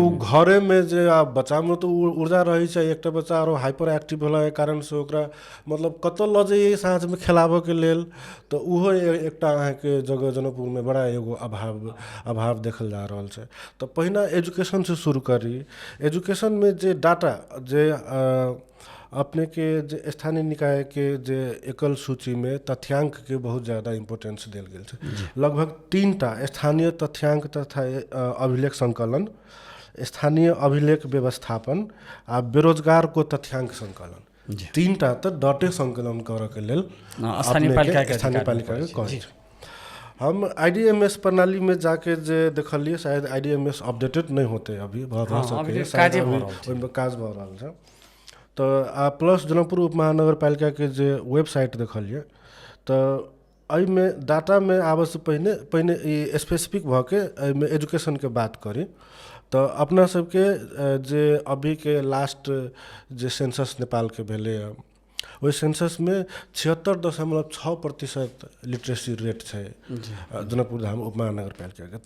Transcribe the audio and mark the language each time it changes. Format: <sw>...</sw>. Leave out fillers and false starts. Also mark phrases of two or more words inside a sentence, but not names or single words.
<mai>उ घरे में जे आप बच्चा में तो ऊर्जा रही छै, एकटा बच्चा आरो</mai> <en>hyper active</en> <mai>होला के कारण से ओकरा मतलब कतौ ल जाइए साँझ में खेलाबे के लेल, तो उहो एकटा अहाँ के जगह जनकपुर में बड़ा एगो अभाव देखल जा रहल छै। तो पहिना एजुकेशन से शुरू करी। एजुकेशन में जे डाटा जे अपने के जे स्थानीय निकाय के जे एकल सूची में तथ्यांक के बहुत ज़्यादा इम्पोर्टेंस देल गेल छै। लगभग 3टा स्थानीय तथ्यांक तथा अभिलेख संकलन, स्थानीय अभिलेख व्यवस्थापन आ बेरोजगार को तथ्यांक संकलन, 3टा तो डटे संकलन करे के लेल स्थानीय पालिका के कहै छै। हम IDMS प्रणाली में जाके जे देखलिए, शायद IDMS अपडेटेड नहीं होते अभी, बहुत हो सके काज भ रहल छै। तो आ प्लस जनकपुर उप महानगर पालिका के जे वेबसाइट देखलिए, तो में डाटा में आबे से पहिने ई स्पेसिफिक भ के में एजुकेशन के बात करी। तो अपना सबके जे अभी के लास्ट जे सेंसस नेपाल के भेले, ओहि सेंसस में 76.6%</mai> <en>literacy rate</en> <mai>है जनकपुर धाम उप महानगर पालिका के।</mai>